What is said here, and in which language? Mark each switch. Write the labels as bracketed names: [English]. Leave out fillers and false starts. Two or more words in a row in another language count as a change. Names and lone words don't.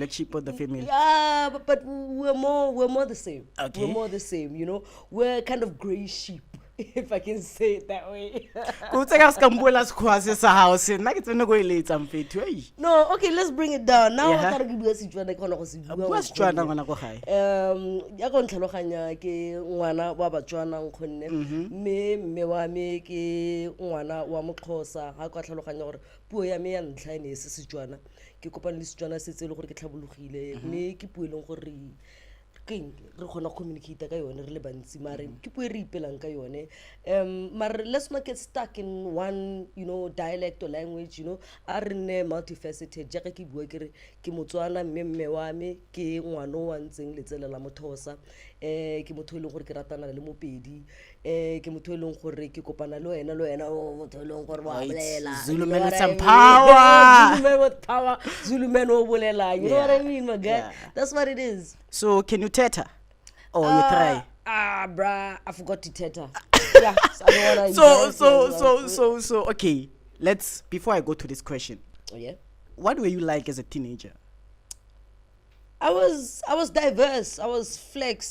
[English] Black sheep of the family. Yeah, but we're more the same. Okay. We're more the same, you know. We're kind of gray sheep, if I can say it that way. No, okay, let's bring it down. Now I gotta give you a situation. [Tswana] Ya go ntlhaloganya ke ngwana wa Batswana nkgonne me wa me ke ngwana wa Moxhosa ha ka tlhaloganya gore puo ya me ya ntlha ene se Setswana ke kopana le Setswana se tsele gore ke tlhabologile me ke puo eleng gore re gona communicate ka yone re le bantsi mare ke puo re ipelang ka yone mare [English] let's not get stuck in one, you know, dialect or language, you know. [Tswana] A re ne multifaceted jaaka ke bua ke re ke Motswana mme wa me ke ngwana wa ntseng letsele la Mothosa ke motho eleng gore ke ratana le Mopedi ke motho eleng gore ke kopana le wena motho eleng gore wa bolela [English] Zulu man with some power. Zulu man with power, Zulu man [Tswana] o bolela, [English] you know what I mean, my guy? Yeah. That's what it is. So can you teta? Or you try? Bruh, I forgot to teta. Yeah, so I don't wanna So okay, let's, before I go to this question, yeah, what were you like as a teenager? I was diverse. I was flex.